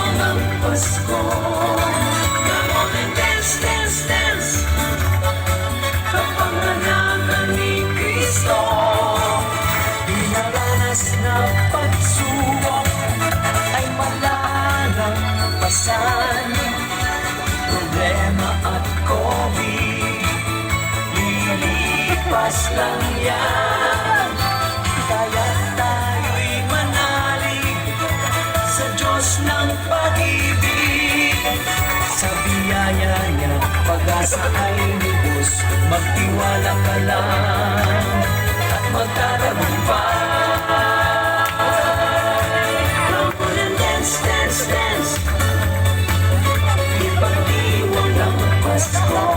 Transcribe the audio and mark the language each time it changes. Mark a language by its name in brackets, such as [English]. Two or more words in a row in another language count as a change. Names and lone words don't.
[Filipino] ng Pasko. [English] Come on and dance, dance, dance. [Filipino] Kapanganakan ni Kristo, dinaranas na pagsubok ay malalampasan. Problema at COVID, lilipas lang yan. Kaya tayo'y manalig sa Diyos ng pag-ibig. Sa biyaya niya, pag-asa ay lubos. Magtiwala ka lang at magtatagumpay. [English] Come on and dance, dance, dance. [Filipino] Ipagdiwang ng Pasko.